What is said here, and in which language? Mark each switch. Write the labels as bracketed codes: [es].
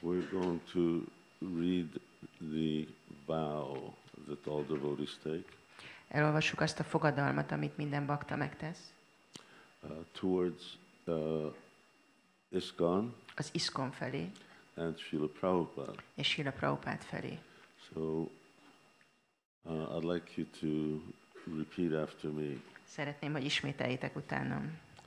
[en] we're going to read the vow that all devotees take [hu] elolvassuk azt a fogadalmat, amit minden bakta megtesz. [en] Towards ISKCON [hu] Az ISKCON felé, [en] and Srila Prabhupada. [hu] és Srila Prabhupád felé. [en] So, I'd like you to repeat after me. [hu] Szeretném, hogy ismételjétek utánam.